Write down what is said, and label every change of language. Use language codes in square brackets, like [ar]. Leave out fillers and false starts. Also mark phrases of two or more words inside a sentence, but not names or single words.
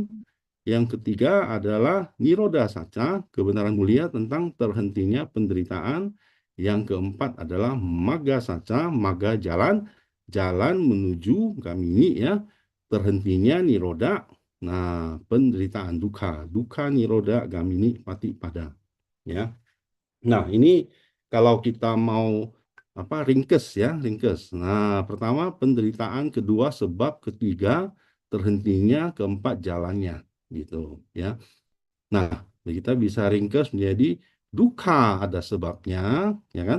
[id] Yang ketiga adalah [pi] nirodha saca, [id] kebenaran mulia tentang terhentinya penderitaan. Yang keempat adalah [pi] magga saca, magga [id] jalan menuju gamini ya, terhentinya nirodha. Nah, penderitaan [pi] dukkha nirodha gamini patipada [id] ya. Nah, ini kalau kita mau ringkes ya, ringkes. Nah, pertama penderitaan, kedua sebab, ketiga terhentinya, keempat jalannya gitu ya. Nah, kita bisa ringkes menjadi dukkha ada sebabnya, ya kan?